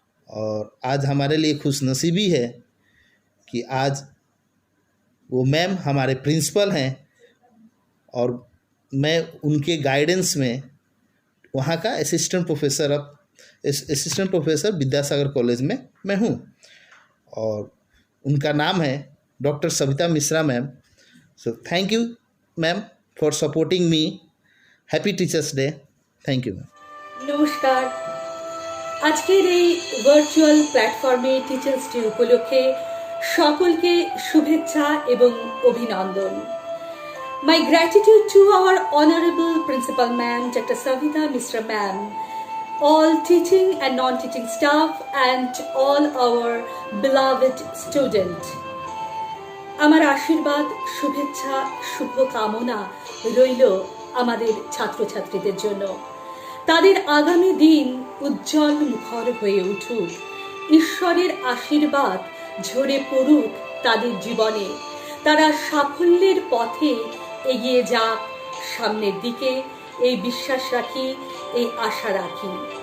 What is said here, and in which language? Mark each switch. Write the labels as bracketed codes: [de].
[hi] और आज हमारे लिए खुशनसीबी है कि आज वो मैम हमारे प्रिंसिपल हैं और मैं उनके गाइडेंस में वहाँ का असिस्टेंट प्रोफेसर विद्यासागर कॉलेज में मैं हूँ, और उनका नाम है doctor Savita Mishra ma'am. [en] So thank you ma'am for supporting me. Happy teachers day. Thank you ma'am. [hi] नमस्कार, [bn] আজকের এই ভার্চুয়াল প্ল্যাটফর্মে টিচার্স ডে উপলক্ষে সকলকে শুভেচ্ছা এবং অভিনন্দন। [en] My gratitude to our Honorable Principal Ma'am, Dr. Savita Misra Ma'am, all teaching and non-teaching staff, and all our beloved students. [bn] আমার আশীর্বাদ, শুভেচ্ছা, শুভকামনা রইল আমাদের ছাত্রছাত্রীদের জন্য। তাদের আগামী দিন উজ্জ্বল মুখর হয়ে উঠুক, ঈশ্বরের আশীর্বাদ ঝরে পড়ুক তাদের জীবনে, তারা সাফল্যের পথে এগিয়ে যাক সামনের দিকে, এই বিশ্বাস রাখি, এই আশা রাখি।